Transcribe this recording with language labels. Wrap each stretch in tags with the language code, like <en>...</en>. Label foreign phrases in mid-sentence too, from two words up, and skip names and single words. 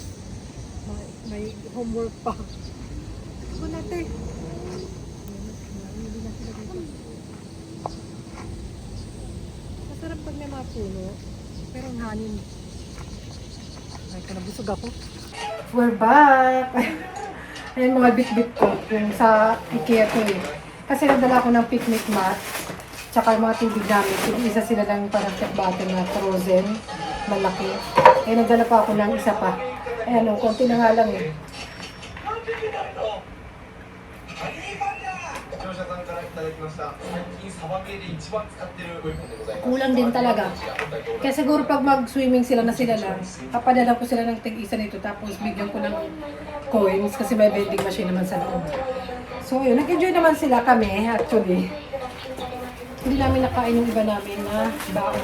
<tl>May homework pa. Ako natin. Masarap pag may mga puno. Pero ang hangin. Ay, nabusog ako.</tl> <en>We're back!</en> <tl>Ayan mga bit-bit ko. Yung sa IKEA ko eh. Kasi nadala ko ng</tl> <en>picnic mat.</en> <tl>Tsaka yung mga tubig namin, isa sila ng parang</tl> <en>pet bottle</en> <tl>na frozen, malaki. Eh, nagdala pa ako ng isa pa. Ayan, konti na nga lang eh.</tl> <ja>視聴者さんからいただきました最近サバゲーで一番使ってるウェポンでございます</ja> <tl>Kulang din talaga. Kaya siguro pag mag-swimming sila na sila lang, papadala ko sila ng tig-isa nito tapos bigyan ko ng coins kasi may</tl> <en>vending machine</en> <tl>naman sa loob. So yun, nag-enjoy naman sila kami actually. Hindi namin nakain yung iba namin na baon.</tl>